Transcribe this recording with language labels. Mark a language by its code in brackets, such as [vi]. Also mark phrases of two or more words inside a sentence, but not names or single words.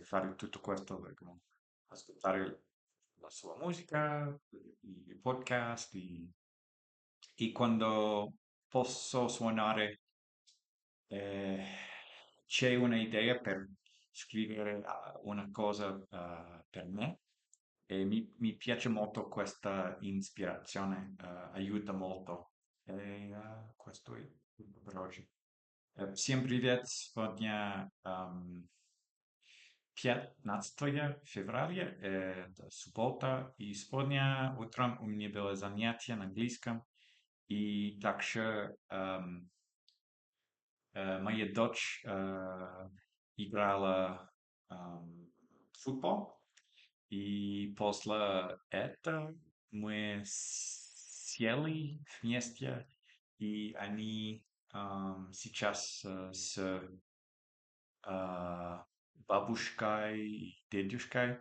[it] fare tutto questo, ecco, ascoltare la sua musica, i podcast, e quando posso suonare eh, c'è un'idea per scrivere una cosa per me e mi piace molto questa ispirazione, aiuta molto. E questo è tutto per oggi. [ru] Всем привет! Сегодня 15 февраля, это суббота, и сегодня утром у меня было занятие на английском, и также моя дочь играла в футбол, и после этого мы сели вместе, и они сейчас с а, бабушкой и дедушкой.